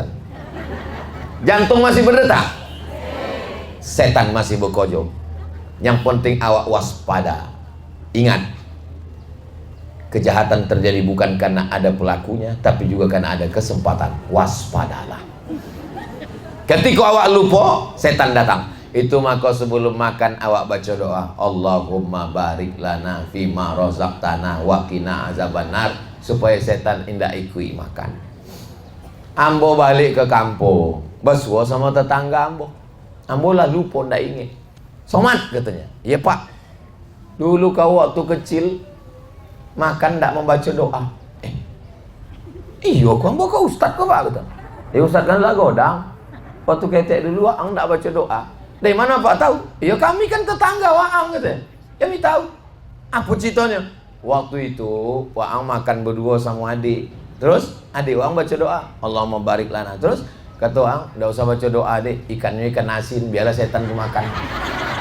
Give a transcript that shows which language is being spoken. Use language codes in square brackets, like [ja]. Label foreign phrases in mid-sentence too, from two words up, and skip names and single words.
[id] Jantung masih berdetak, setan masih bekojo. Yang penting awak waspada. Ingat, kejahatan terjadi bukan karena ada pelakunya, tapi juga karena ada kesempatan. Waspadalah. Ketika awak lupa, setan datang. Itu maka sebelum makan awak baca doa, [ar] Allahumma barik lana fima razaqtana wa qina azabannar, [id] supaya setan indah ikui makan. [min] Ambo balik ke kampung, bersuah sama tetangga ambo. Ambo lah lupa ndak ingat. [id] Somad katanya. Ya Pak, dulu kau waktu kecil makan ndak membaca doa. [min] Iya kau ambo kau ustaz kau Pak kata. Ustaz kan lah godang. Waktu ketek dulu ang ndak baca doa. [id] Dari mana Pak tahu? Ya kami kan tetangga Waang katanya. Kami tahu. Apa ceritanya? Waktu itu Waang makan berdua sama adik. Terus adik Waang baca doa, [ar] Allahumma barik lana. [id] Terus kata Waang, enggak usah baca doa adik, ikannya ikan asin, biarlah setan makan.